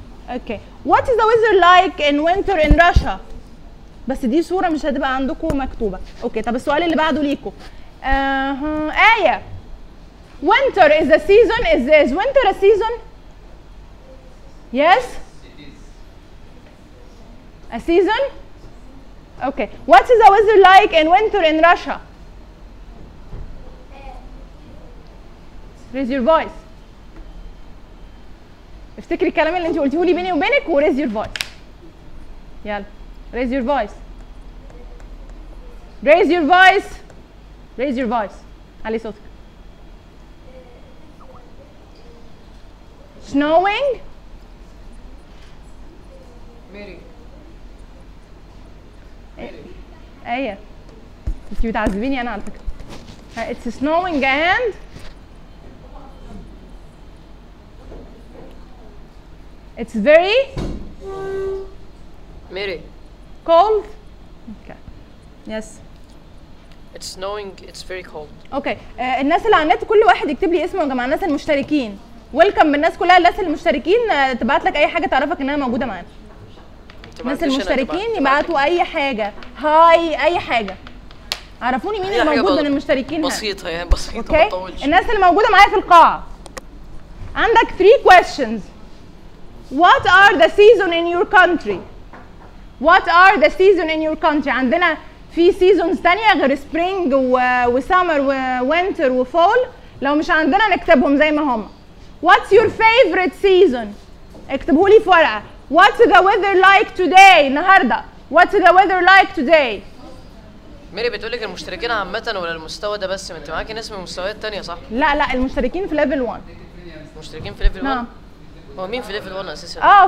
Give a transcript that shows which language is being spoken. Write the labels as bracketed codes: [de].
[en] Okay what is the weather like in winter in Russia? [ar] بس دي صوره مش هتبقى عندكم مكتوبه. اوكي طب السؤال اللي بعده ليكم ايه [en] Winter is a season, is winter a season? Yes a season. Okay, what is the weather like in winter in Russia? Raise your voice. [ar] افتكري الكلام اللي انت قلتيه لي بيني وبينك و [en] raise your voice. [ar] يلا [en] raise your voice. Raise your voice. Raise your voice. [ar] علي صوتك. [en] Snowing. Mary. [ar] ايه انتي بتعذبيني انا على فكرة. [en] It's snowing and it's very Mary cold. Okay. Yes. It's snowing, it's very cold. Okay. [ar] الناس اللي على النت كل واحد يكتب لي اسمه يا جماعة، الناس المشتركين ويلكم، الناس كلها الناس المشتركين تبعت لك أي حاجة تعرفك إن أنا موجودة معانا. الناس المشتركين يبعتوا اي حاجه، هاي اي حاجه، عرفوني مين اللي موجود من المشتركين. بسيطه يعني بسيطه okay. ما تطولش. الناس اللي موجوده معايا في القاعه عندك [en] 3 questions. What are the season in your country? What are the season in your country? [ar] عندنا في seasons ثانيه غير spring و summer و winter و fall، لو مش عندنا نكتبهم زي ما هم. [en] What's your favorite season؟ [ar] اكتبوا لي في ورقه. [en] What's the weather like today؟ [ar] النهاردة [en] What's the weather like today؟ [ar] ميري بتقولك المشتركين عامة ولا المستوى ده بس؟ ما انت معاكي ناس من مستويات تانية صح؟ لا لا المشتركين في ليفل 1. المشتركين في ليفل 1؟ نعم. هو مين في ليفل 1 أساسا؟